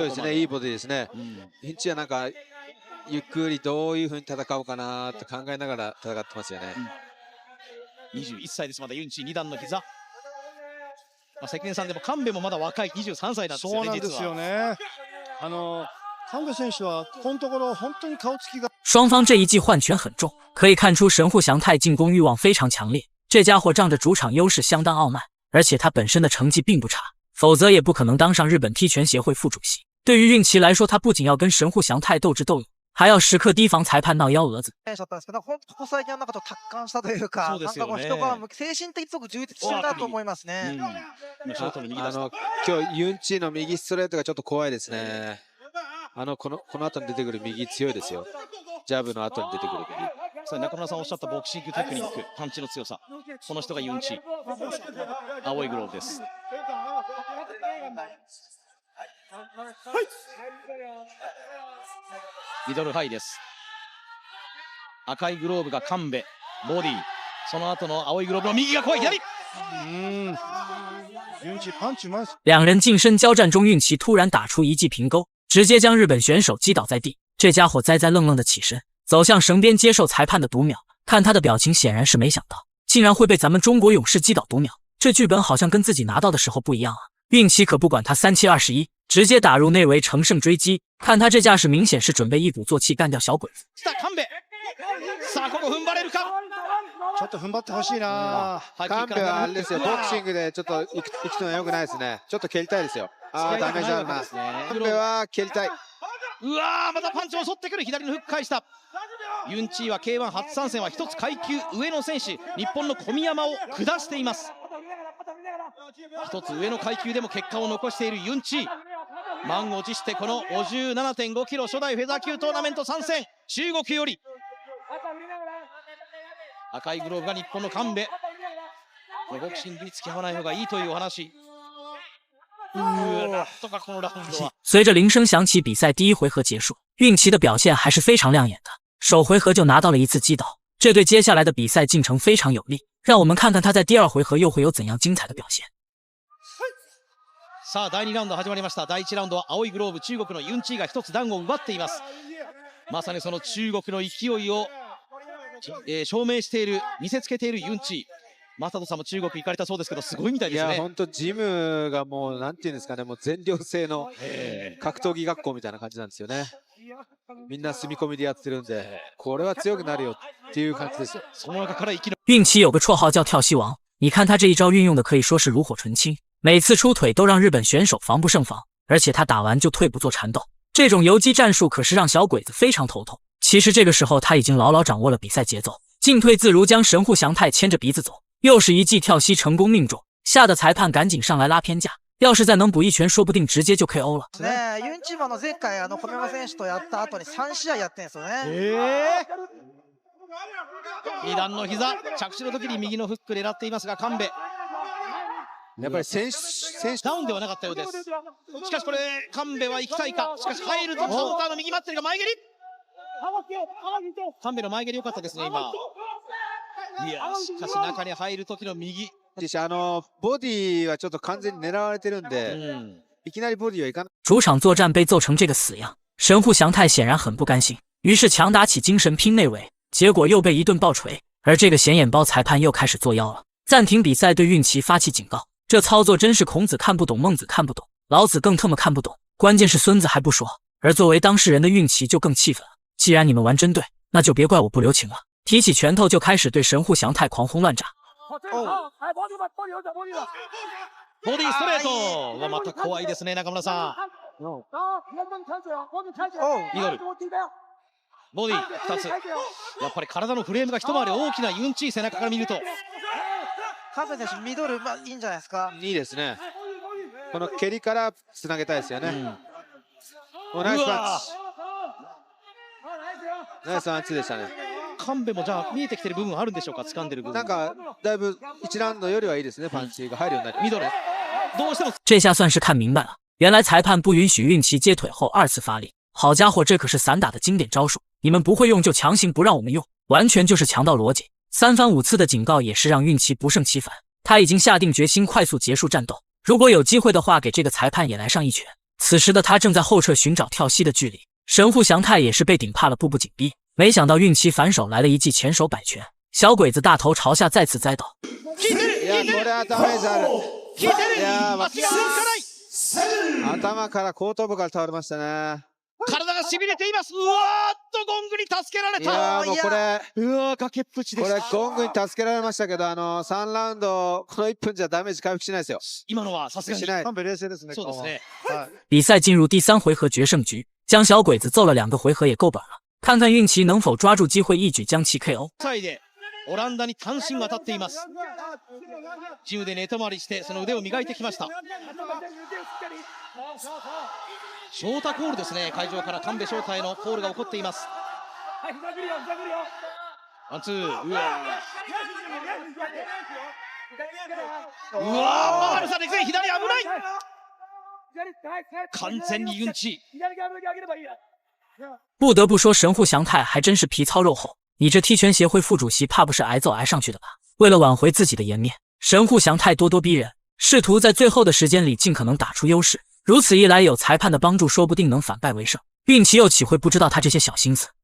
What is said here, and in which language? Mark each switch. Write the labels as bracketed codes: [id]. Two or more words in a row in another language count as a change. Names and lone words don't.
[ja] 強いですね、いいボディですね。ヒンチはなんかゆっくりどういう風に戦おうかなと考えながら戦ってますよね。 21歳です。まだユンチ2段の膝。関根さんでも神戸もまだ若い23歳なんですよね。そうなんですよね。神戸選手はこのところ本当に顔つきが。 [zh] 双方这一记换拳很重，可以看出神户祥太进攻欲望非常强烈。这家伙仗着主场优势相当傲慢，而且他本身的成绩并不差，否则也不可能当上日本踢拳协会副主席。对于运气来说，他不仅要跟神户祥太斗智斗勇，还要时刻提防裁判闹幺蛾子。 [ja] ここ最近はなんかと達観したというか、なんかこう人が精神的にすごく充実してるなと思いますね。今日ユンチの右ストレートがちょっと怖いですね。この後に出てくる右強いですよ。ジャブの後に出てくる右。中村さんおっしゃったボクシングテクニック、パンチの強さ、この人がユンチ、青いグローブです。ミドルハイです。赤いグローブが神戸、ボディ、その後の青いグローブの右が怖い左。 [zh] 两人近身交战中，运气突然打出一记平勾，直接将日本选手击倒在地。这家伙栽愣愣的起身，走向绳边接受裁判的读秒。看他的表情，显然是没想到竟然会被咱们中国勇士击倒读秒。这剧本好像跟自己拿到的时候不一样啊！运气可不管他3721，直接打入内围乘胜追击。看他这架势，明显是准备一鼓作气干掉小鬼子。 [ja] さあここ踏ん張れるか。ちょっと踏ん張ってほしいな。神戸はあれですよ、ボクシングでちょっと行くのは良くないですね。ちょっと蹴りたいですよ。ダメージあるな。神戸は蹴りたい。うわー、またパンチを襲ってくる。左のフック返した。ユンチーは K1 初参戦は一つ階級上の選手、日本の小宮山を下しています。一つ上の階級でも結果を残しているユンチー、満を持してこの 57.5 キロ初代フェザー級トーナメント参戦。中国より赤いグローブが日本の神戸。ボクシングに付き合わない方がいいというお話。 [zh] 随着铃声响起，比赛第一回合结束。运气的表现还是非常亮眼的，首回合就拿到了一次击倒，这对接下来的比赛进程非常有利。让我们看看他在第二回合又会有怎样精彩的表现。 [ja] さあ第2ラウンド始まりました。第1ラウンドは青いグローブ中国のユンチーが一つ段を奪っています。まさにその中国の勢いを、証明している、見せつけているユンチー。マサトさんも中国行かれたそうですけど、すごいみたいですね。いや本当ジムがもうなんていうんですかね、もう全寮制の格闘技学校みたいな感じなんですよね。みんな住み込みでやってるんで、これは強くなるよっていう感じですよ。その中から生きる。 [zh] 运气有个绰号叫跳西王，你看他这一招运用的可以说是炉火纯青，每次出腿都让日本选手防不胜防。而且他打完就退，不做缠斗。这种游击战术可是让小鬼子非常头痛。其实这个时候他已经牢牢掌握了比赛节奏，进退自如，将神户祥太牵着鼻子走。又是一记跳膝成功命中，吓得裁判赶紧上来拉偏架。要是再能补一拳，说不定直接就 KO 了。 [ja] ね、ユンチマの前回小山選手とやった後に3試合やってんですよね。 2段の膝、着地の時に右のフック狙っていますが、神戸。やっぱり選手ダウンではなかったようです。しかしこれ神戸は行きたいか。しかし入るとカウンターの右待ってるが前蹴り。神戸の前蹴り良かったですね今。いやしかし中に入る時の右。ボディはちょっと完全に狙われてるんで、いきなりボディはいかない。 [zh] 主场作战被揍成这个死样，神户祥太显然很不甘心，于是强打起精神拼内围，结果又被一顿暴锤。而这个显眼包裁判又开始作妖了，暂停比赛，对运气发起警告。这操作真是孔子看不懂，孟子看不懂，老子更特么看不懂。关键是孙子还不说，而作为当事人的运气就更气愤了。既然你们玩针对，那就别怪我不留情了。提起拳头就开始对神户祥太狂轰乱炸。 [ja] ボディストレートはまた怖いですね中村さん。ミドルボディ2つ。やっぱり体のフレームが一回り大きなユンチー背中から見ると。神戸選手ミドル、いいんじゃないですか。いいですね。この蹴りからつなげたいですよね。ナイスパンチ。ナイスパンチでしたね。神戸もじゃあ見えてきてる部分あるんでしょうか。掴んでる部分なんかだいぶ一ラウンドよりはいいですね。パンチが入るようになりミドルどうしても [zh] 这下算是看明白了，原来裁判不允许运气接腿后2次发力。好家伙，这可是散打的经典招数，你们不会用就强行不让我们用，完全就是强盗逻辑。3番5次的警告也是让运气不胜其烦，他已经下定决心快速结束战斗。如果有机会的话，给这个裁判也来上一拳。此时的他正在后撤寻找跳膝的距离，神户祥太也是被顶怕了，步步緊逼。没想到运气反手来了一记前手摆拳，小鬼子大头朝下再次栽倒。 [ja] いやこれはダメージある。いや頭から後頭部から倒れましたね。体が痺れています。うわーっとゴングに助けられた。いやもうこれうわー崖っぷちでこれした。ゴングに助けられましたけど、3ラウンドこの1分じゃダメージ回復しないですよ。今のはさすがにしない。神戸冷静ですね。そうですね。 [zh] 比赛进入第3回合决胜局，将小鬼子揍了2个回合也够本了。看看运气能否抓住机会一举将其 KO。 [ja] でオランダに単身渡っています。ジムで寝泊まりしてその腕を磨いてきました。ショータコールですね。会場から神戸翔太へのコールが起こっています。ワンツー。うわーうわー回るさで左危ない。完全にユンチ。 [zh] 不得不说，神户祥太还真是皮糙肉厚。你这踢拳协会副主席怕不是挨揍挨上去的吧？为了挽回自己的颜面，神户祥太咄咄逼人，试图在最后的时间里尽可能打出优势。如此一来，有裁判的帮助，说不定能反败为胜。运气又岂会不知道他这些小心思？